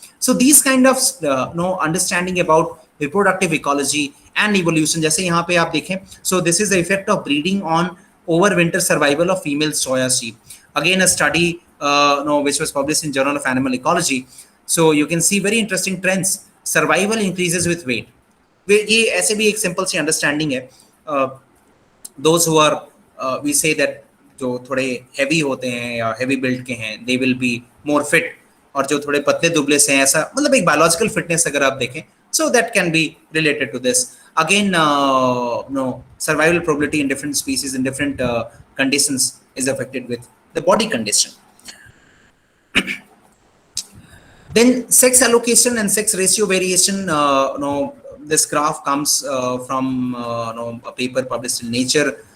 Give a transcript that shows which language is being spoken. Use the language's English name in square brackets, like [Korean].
[English] So these kind of understanding about reproductive ecology and evolution, [Hindi] जैसे यहाँ पे आप देखें, [English] so this is the effect of breeding on overwinter survival of female soya sheep. Again, a study which was published in Journal of Animal Ecology. So you can see very interesting trends. Survival increases with weight. [Hindi] ये ऐसे भी एक simple सी understanding है. [English] Those who are we say that [Hindi] जो थोड़े heavy होते हैं या heavy build के हैं, [English] they will be more fit. [Hindi] और जो थोड़े पतले दुबले से हैं, ऐसा मतलब एक biological fitness अगर आप देखें, [English] so that can be related to this. Again, survival probability in different species in different conditions is affected with the body condition. Then sex allocation and sex ratio variation. This graph comes from a paper published in Nature.